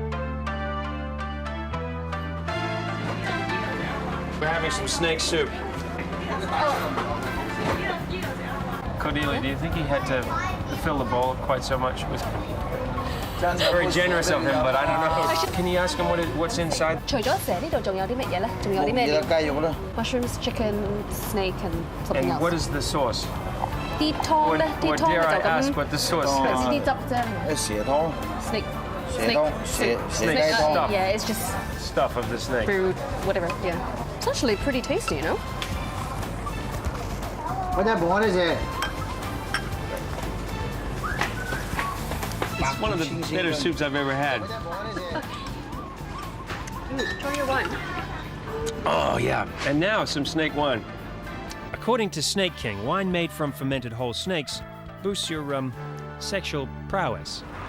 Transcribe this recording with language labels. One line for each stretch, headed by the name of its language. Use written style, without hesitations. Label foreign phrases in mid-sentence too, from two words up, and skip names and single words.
English: We're having some snake soup. Cordelia, do you think he had to fill the bowl quite so much? Sounds very generous of him, but I don't know. Can you ask him what's inside?
Cantonese: 除咗蛇呢度仲有啲乜嘢咧？仲有啲咩料？雞肉啦。
English: Mushrooms, chicken, snake, and something And else. what is the sauce?
Cantonese: 啲湯咧，啲
English: Or
Cantonese: 湯
English: dare I
Cantonese: 就
English: ask
Cantonese: 咁
English: what the sauce
Cantonese: 係
English: is?
Cantonese: 啲汁啫。蛇湯。
English: Snake. Snake stuff. Yeah, it's just Stuff of the snake. food, whatever. Yeah. It's actually pretty tasty, you know.
Cantonese: 我真係冇呢隻。
English: It's one of the better soups I've ever had. Try your wine. Oh, yeah. And now some snake wine. According to Snake King, wine made from fermented whole snakes boosts your sexual prowess.